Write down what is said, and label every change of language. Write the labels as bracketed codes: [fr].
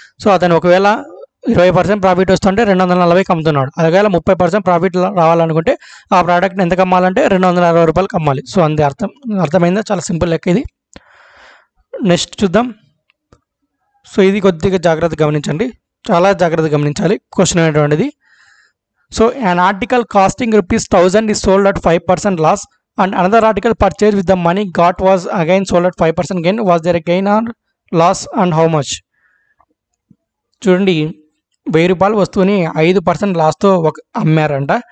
[te] So అతను ఒకవేళ 20% profit వస్తుంటే 240కి అమ్ముతున్నాడు. ఒకవేళ 30% ప్రాఫిట్ రావాలనుకుంటే ఆ ప్రోడక్ట్ని ఎంతకు అమ్మాలంటే 260 రూపాయలకి అమ్మాలి. సో అంతే, అర్థమైందా? చాలా సింపుల్ లెక్క ఇది. నెక్స్ట్ చూద్దాం. సో ఇది కొద్దిగా జాగ్రత్తగా గమనించండి, చాలా జాగ్రత్తగా గమనించాలి క్వశ్చన్ అనేటువంటిది. [en] So an article costing ₹1000 is sold at 5% loss, and another article purchased with the money got was again sold at 5% gain. Was there a gain or loss, and how much? [te] చూడండి, 1000 రూపాయల వస్తువుని 5% లాస్తో అమ్మారంట.